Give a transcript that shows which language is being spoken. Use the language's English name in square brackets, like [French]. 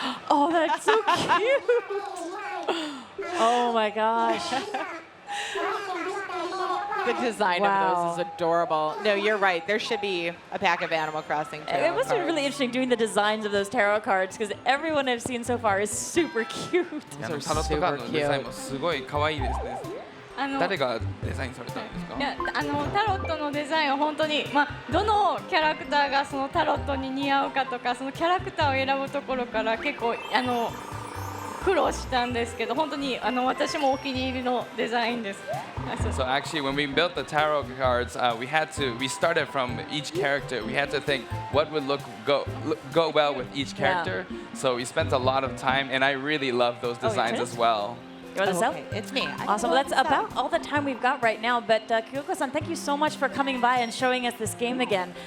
[English] Oh, that's so cute. Oh my gosh. The design Wow. of those is adorable. No, you're right. There should be a pack of Animal Crossing tarot It must have been cards. really interesting doing the designs of those tarot cards because everyone I've seen so far is super cute. [Japanese] タロットカードのデザインもすごい可愛いですね。誰がデザインされたんですか？いやタロットのデザインは本当に、どのキャラクターがそのタロットに似合うかとかそのキャラクターを選ぶところから結構苦労したんですけど、本当に私もお気に入りのデザインです。 [English] So actually, when we built the tarot cards, we started from each character. We had to think what would go well with each character. So we spent a lot of time, and I really love those designs did? as well. You want to sell? Okay, it's me. Awesome. Well, that's about all the time we've got right now. But Kyoko-san, thank you so much for coming by and showing us this game again.